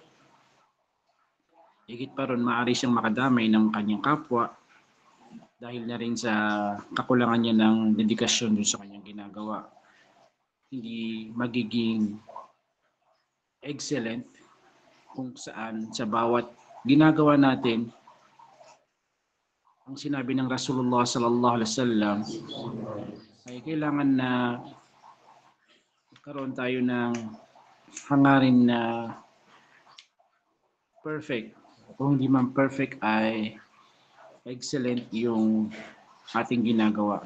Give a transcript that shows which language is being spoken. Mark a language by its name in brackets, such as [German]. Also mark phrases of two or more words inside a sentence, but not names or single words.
[Filipino] Higit pa ron, maaari siyang makadamay ng kanyang kapwa dahil na rin sa kakulangan niya ng dedikasyon dun sa kanyang ginagawa. Hindi magiging excellent kung saan sa bawat ginagawa natin, ang sinabi ng Rasulullah [Arabic] صلى الله عليه وسلم [Filipino] ay kailangan na karoon tayo ng hangarin na perfect. Kung hindi man perfect ay excellent yung ating ginagawa.